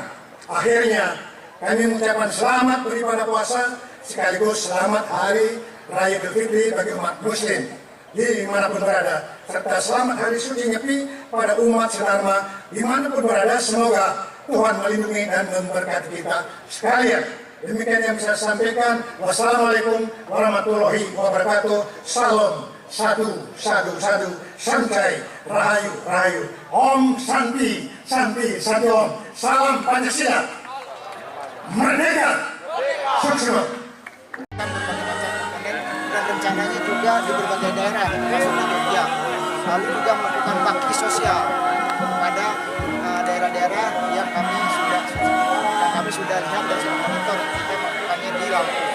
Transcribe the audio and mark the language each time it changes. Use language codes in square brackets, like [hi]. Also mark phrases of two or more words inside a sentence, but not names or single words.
[id] Akhirnya, kami mengucapkan selamat beribadah puasa, sekaligus selamat Hari Raya Idul Fitri bagi umat Muslim dimanapun berada, serta selamat Hari Suci Nyepi pada umat sedharma dimanapun berada. Semoga Tuhan melindungi dan memberkati kita sekalian. Demikian yang bisa saya sampaikan. [ar] والسلام عليكم ورحمة الله وبركاته. [id] Salam sadu, santai, rahayu. [sa] Om Santi, Santi Om. [id] Salam Pancasila. Merdeka. Sukses. Dan rencananya juga di berbagai daerah termasuk di Jogja. Lalu juga melakukan bakti sosial pada daerah-daerah yang kami sudah lihat dan sudah monitor. Kita melakukannya di Lampung.